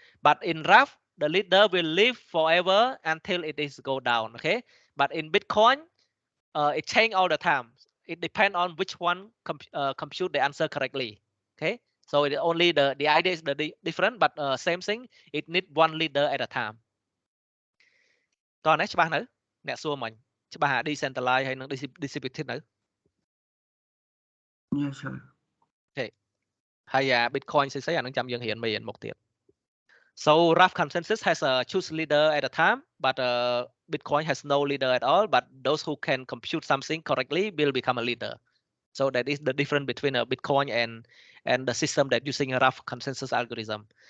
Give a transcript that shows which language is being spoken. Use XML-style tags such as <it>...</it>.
<en>But in rough, the leader will live forever until it is go down. Okay, but in Bitcoin, it change all the time. It depends on which one compute the answer correctly. Okay, So it only the idea is the different, but same thing. It need one leader at a time.</en> <km>តោះនេះច្បាស់នៅអ្នកសួរមិញច្បាស់ decentralized ហើយនឹង distributed នៅ</km> <en>Yes sir.</en> <km>អូខេហើយ Bitcoin ស្អីអានឹងចាំយើងរៀនមេរៀនមុខទៀត</km> <en>So rough consensus has a choose leader at a time, but Bitcoin has no leader at all. But those who can compute something correctly will become a leader. So that is the difference between a Bitcoin and the system that using a rough consensus algorithm.</en>